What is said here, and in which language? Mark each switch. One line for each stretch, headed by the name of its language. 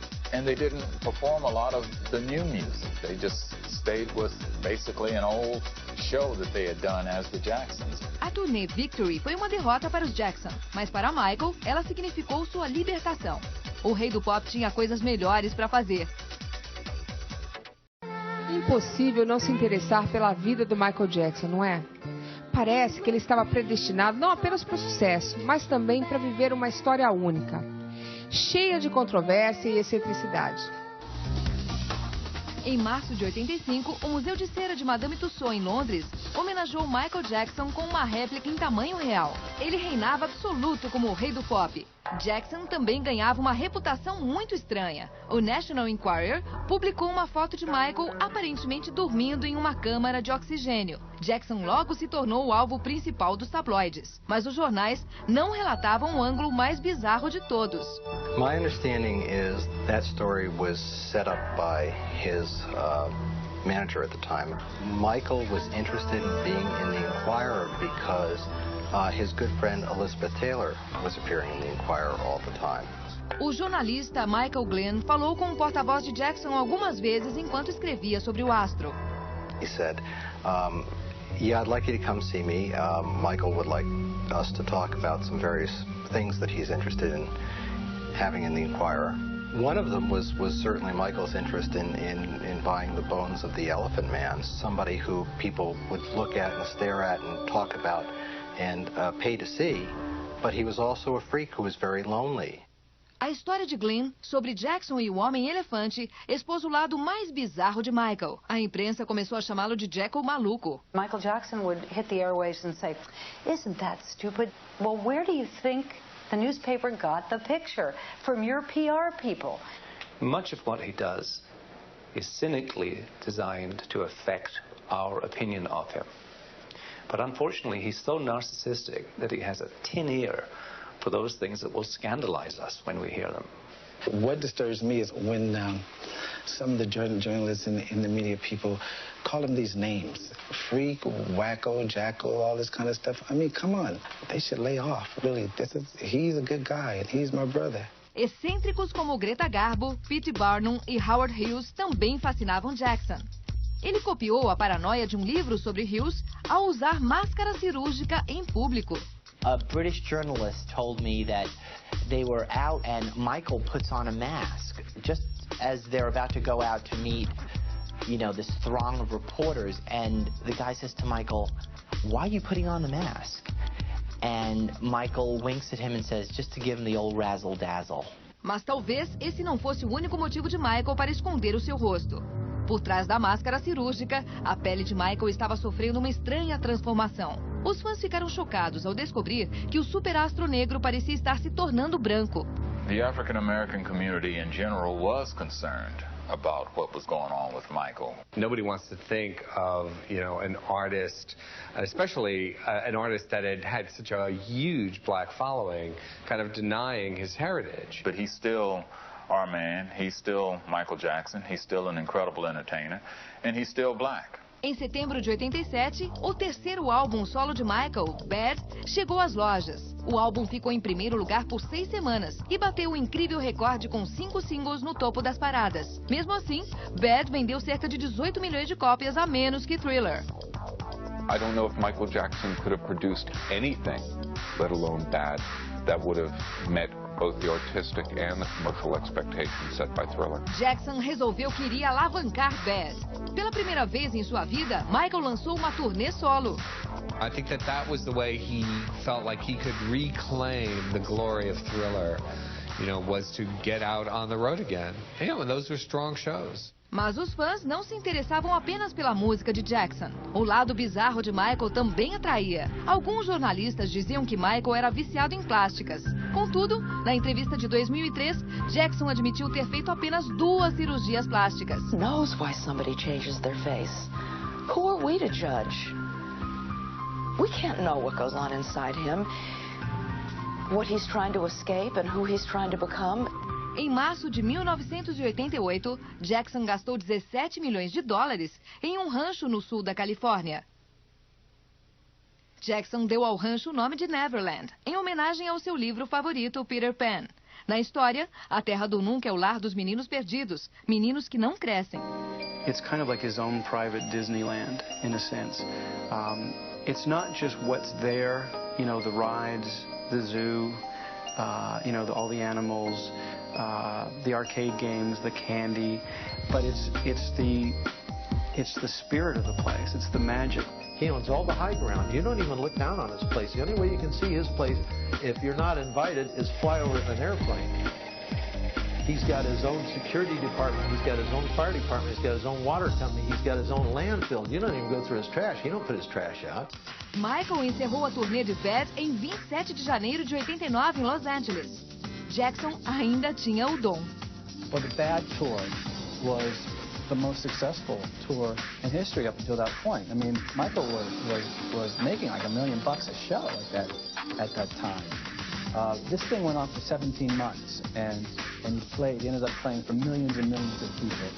English: And they didn't perform a lot of the new music. They just stayed with basically an old show that they had done as the Jacksons.
Portuguese: A turnê Victory foi uma derrota para os Jackson, mas para Michael, ela significou sua libertação. O rei do pop tinha coisas melhores para fazer. Impossível não se interessar pela vida do Michael Jackson, não é? Parece que ele estava predestinado não apenas para o sucesso, mas também para viver uma história única, cheia de controvérsia e excentricidade. Em março de 85, o Museu de Cera de Madame Tussauds, em Londres, homenageou Michael Jackson com uma réplica em tamanho real. Ele reinava absoluto como o rei do pop. Jackson também ganhava uma reputação muito estranha. O National Enquirer publicou uma foto de Michael aparentemente dormindo em uma câmara de oxigênio. Jackson logo se tornou o alvo principal dos tabloides, mas os jornais não relatavam o ângulo mais bizarro de todos.
English: My understanding is that story was set up by his manager at the time. Michael was interested in being in the Enquirer because his good friend Elizabeth Taylor was appearing in the Enquirer all the time.
Portuguese: O jornalista Michael Glenn falou com o porta-voz de Jackson algumas vezes enquanto escrevia sobre o astro.
English: He said, yeah, I'd like you to come see me. Michael would like us to talk about some various things that he's interested in having in the Enquirer. One of them was certainly Michael's interest in buying the bones of the Elephant Man, somebody who people would look at and stare at and talk about and pay to see, but he was also a freak who was very lonely.
Portuguese: A história de Glenn sobre Jackson e o Homem-Elefante expôs o lado mais bizarro de Michael. A imprensa começou a chamá-lo de Jack o Maluco.
English: Michael Jackson would hit the airwaves and say, "Isn't that stupid? Well, where do you think the newspaper got the picture? From your PR people." Much of what he does is cynically designed to affect our opinion of him. But unfortunately, he's so narcissistic that he has a tin ear for those things that will scandalize us when we hear them. What disturbs me is when some of the journalists and the media people call him these names. Freak, wacko, jackal, all this kind of stuff. I mean, come on. They should lay off, really. He's a good guy, and he's my brother.
Portuguese: Excêntricos como Greta Garbo, P.T. Barnum e Howard Hughes também fascinavam Jackson. Ele copiou a paranoia de um livro sobre Hughes ao usar máscara cirúrgica em público.
English: A British journalist told me that they were out and Michael puts on a mask just as they're about to go out to meet, this throng of reporters. And the guy says to Michael, "Why are you putting on the mask?" And Michael winks at him and says, "Just to give him the old razzle-dazzle."
Portuguese: Mas talvez esse não fosse o único motivo de Michael para esconder o seu rosto. Por trás da máscara cirúrgica, a pele de Michael estava sofrendo uma estranha transformação. Os fãs ficaram chocados ao descobrir que o superastro negro parecia estar se tornando branco.
English: The African American community in general was concerned about what was going on with Michael. Nobody wants to think of, an artist, especially an artist that had such a huge black following, kind of denying his heritage. But he's still our man. He's still Michael Jackson. He's still an incredible entertainer. And he's still black.
Portuguese: Em setembro de 87, o terceiro álbum solo de Michael, Bad, chegou às lojas. O álbum ficou em primeiro lugar por 6 semanas e bateu o incrível recorde com 5 singles no topo das paradas. Mesmo assim, Bad vendeu cerca de 18 milhões de cópias a menos que Thriller.
English: I don't know if Michael Jackson could have produced anything, let alone Bad, that would have met both the artistic and the commercial expectations set by Thriller.
Portuguese: Jackson resolveu que iria alavancar Bad. Pela primeira vez em sua vida, Michael lançou uma turnê solo.
English: I think that was the way he felt like he could reclaim the glory of Thriller, was to get out on the road again. And those were strong shows.
Portuguese: Mas os fãs não se interessavam apenas pela música de Jackson. O lado bizarro de Michael também atraía. Alguns jornalistas diziam que Michael era viciado em plásticas. Contudo, na entrevista de 2003, Jackson admitiu ter feito apenas 2 cirurgias plásticas.
English: Knows why somebody changes their face. Who are we to judge? We can't know what goes on inside him, what he's trying to escape and who he's trying to become.
Portuguese: Em março de 1988, Jackson gastou 17 milhões de dólares em um rancho no sul da Califórnia. Jackson deu ao rancho o nome de Neverland, em homenagem ao seu livro favorito, Peter Pan. Na história, a Terra do Nunca é o lar dos meninos perdidos, meninos que não crescem.
English: It's kind of like his own private Disneyland, in a sense. It's not just what's there, the rides, the zoo, all the animals, the arcade games, the candy, but it's the spirit of the place. It's the magic. He owns all the high ground. You don't even look down on his place. The only way you can see his place, if you're not invited, is fly over in an airplane. He's got his own security department. He's got his own fire department. He's got his own water company. He's got his own landfill. You don't even go through his trash. He don't put his trash out.
Portuguese: Michael encerrou a turnê de Bad em 27 de janeiro de 89 em Los Angeles. Jackson ainda tinha o dom.
English: Well, the Bad Tour was the most successful tour in history up until that point. I mean, Michael was making like $1 million a show at that time. This thing went on for 17 months, and he ended up playing for millions and millions of people.